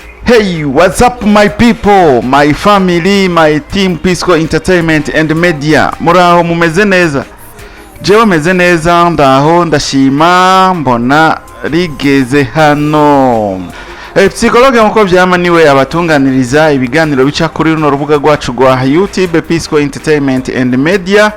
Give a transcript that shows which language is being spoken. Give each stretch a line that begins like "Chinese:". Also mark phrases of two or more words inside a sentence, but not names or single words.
English: Hey, what's up my people, my family, my team Pisco Entertainment and Media.
Rundi: Muraho mumeze neza? Jewe meze neza, ndaho ndashima mbona rigeze hano. Psychologue nkuko vyama niwe abatunganiriza ibiganiro bica kuri runo rubuga rwacu rwa YouTube Pisco Entertainment and Media.